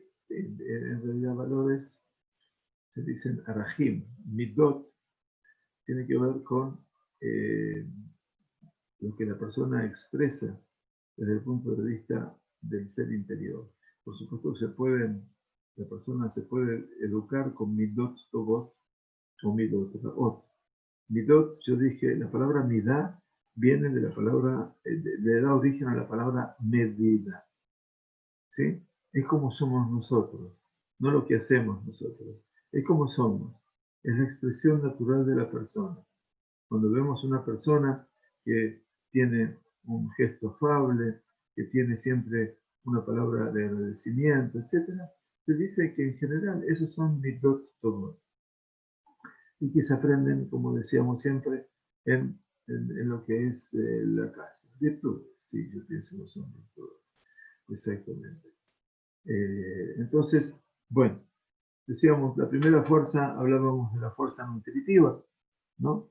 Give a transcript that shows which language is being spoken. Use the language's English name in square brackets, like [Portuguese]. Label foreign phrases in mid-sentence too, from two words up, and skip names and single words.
[Spanish] En realidad valores se dicen arajim. Midot tiene que ver con lo que la persona expresa desde el punto de vista del ser interior. Por supuesto, la persona se puede educar con [Hebrew] מידות טובות [Spanish] o [Hebrew] מידות רעות. [Spanish] Midot, yo dije, la palabra midá viene de la palabra, le da origen a la palabra medida. ¿Sí? Es como somos nosotros, no lo que hacemos nosotros. Es como somos. Es la expresión natural de la persona. Cuando vemos una persona que tiene un gesto afable, que tiene siempre una palabra de agradecimiento, etc., se dice que en general esos son [Hebrew] מידות טובות [Spanish] y que se aprenden, como decíamos siempre, en lo que es la casa. Virtudes, sí, yo pienso que son virtudes, exactamente. Entonces, bueno, decíamos, la primera fuerza, hablábamos de la fuerza nutritiva, ¿no?